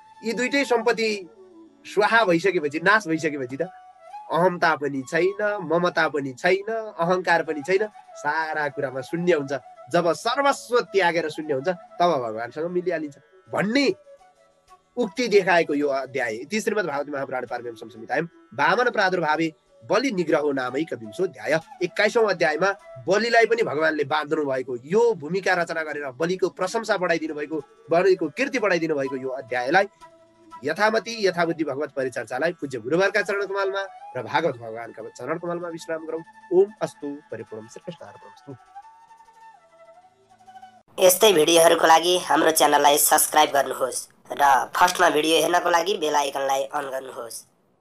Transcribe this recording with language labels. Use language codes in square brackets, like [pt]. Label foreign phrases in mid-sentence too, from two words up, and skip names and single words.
[ne] यी 2टै सम्पत्ति स्वाहा भइसकेपछि, नाश भइसकेपछि त अहमता पनि छैन, ममता पनि छैन, अहङ्कार पनि छैन, सारा कुरामा शून्य हुन्छ। जब सर्वस्व त्यागेर शून्य हुन्छ तब भगवानसँग मिलिहालिन्छ भन्ने उक्ति देखाएको यो अध्याय। [sa] इति श्रीमद् भागवत महापुराण पारमेयं संहितायां वामन प्रादुर्भावे बलि निग्रहो नामैक विंशोऽध्याय [ne] 21औं अध्यायमा बलिलाई पनि भगवानले बाँध्नु भएको, यो भूमिका रचना गरेर बलिको प्रशंसा बढाइदिनु भएको, बलिको कीर्ति बढाइदिनु भएको यो अध्यायलाई यथामति यथाबुद्धि भगवत परिचर्चालाई पूज्य गुरुवरका चरण कमलमा र भागवत भगवानका चरण कमलमा विश्राम गरौँ। [sa] ओम अस्तु परिपूर्णम श्रीकृष्णार्पणमस्तु। [ne] यस्तै भिडियोहरूको लागि हाम्रो च्यानललाई सब्स्क्राइब गर्नुहोस् र फर्स्टमा भिडियो हेर्नको लागि [en] bell iconलाई [ne] अन गर्नुहोस्।